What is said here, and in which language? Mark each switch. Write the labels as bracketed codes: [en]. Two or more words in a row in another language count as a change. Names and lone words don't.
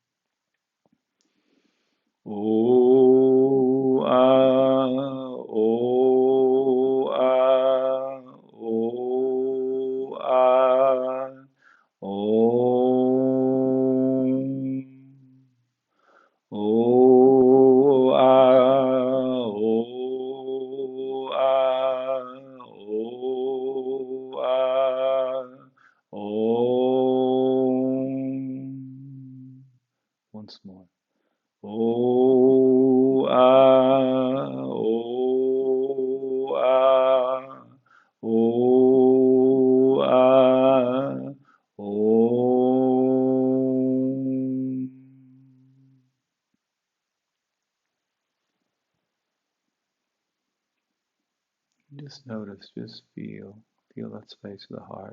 [en] O ah, o ah, o ah, Om. O ah, o ah, o ah, Om. Once more. O ah, o ah, o ah, Om. Just notice, just feel that space of the heart.